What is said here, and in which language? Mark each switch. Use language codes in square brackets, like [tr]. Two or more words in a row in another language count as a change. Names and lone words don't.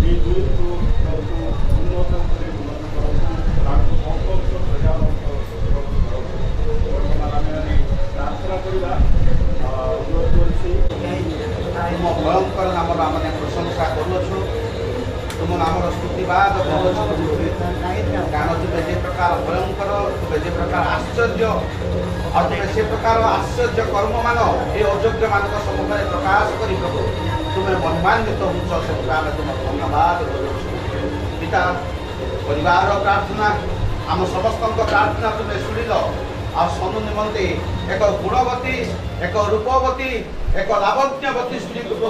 [or] ଉନ୍ନତ ପ୍ରାର୍ଥନା ଭୟଙ୍କର ନାମ ପ୍ରଶଂସା କରୁଁ ତୁମ ନାମ ସ୍ତୁତିବାଦ କରୁଅଛୁ କାରଣ ତୁମେ ଯେ ପ୍ରକାର ଭୟଙ୍କର ତୁମେ ଯେ ପ୍ରକାର ଆଶ୍ଚର୍ଯ୍ୟ ଆଉ ତୁମେ ସେ ପ୍ରକାର ଆଶ୍ଚର୍ଯ୍ୟ କର୍ମମାନ ଏ ଅଯୋଗ୍ୟମାନଙ୍କ ସମ୍ମୁଖରେ ପ୍ରକାଶ କରି ପ୍ରଭୁ ତୁମେ ମହିମାନ୍ୱିତ ହେଉଛ ସେଥିପାଇଁ ଆମେ ତୁମକୁ ଧନ୍ୟବାଦ କରୁଅଛୁ ପିତା ପରିବାର ପ୍ରାର୍ଥନା ଆମ ସମସ୍ତଙ୍କ ପ୍ରାର୍ଥନା ତୁମେ ଶୁଣିଲ ଆଉ ସନୁ ନିମନ୍ତେ ଏକ ଗୁଣବତୀ ଏକ ରୂପବତୀ ଏକ ଲାବଣ୍ୟବତୀ ସ୍ତ୍ରୀକୁ ପ୍ରଭୁ